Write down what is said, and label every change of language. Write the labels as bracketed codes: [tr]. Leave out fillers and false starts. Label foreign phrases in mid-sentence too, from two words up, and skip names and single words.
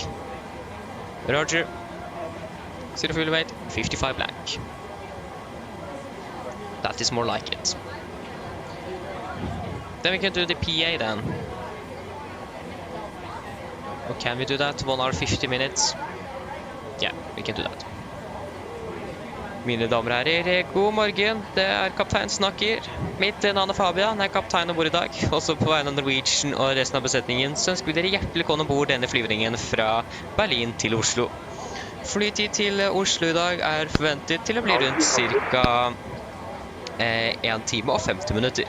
[en] Roger. City fuel weight 55 blank. That is more like it. Then we can do the PA then. Or can we do that? 1 hour 50 minutes? Yeah, we can do that. [no] Mine damer og herrer, god morgen. Det er kaptein snakker. Mitt navn er Fabian, jeg er kaptein ombord i dag. Også på vegne av Norwegian og resten av besetningen, så ønsker vi dere hjertelig velkommen ombord denne flyvningen fra Berlin til Oslo. Flytid til Oslo i dag er forventet til å bli rundt cirka 1 time og 50 minutter.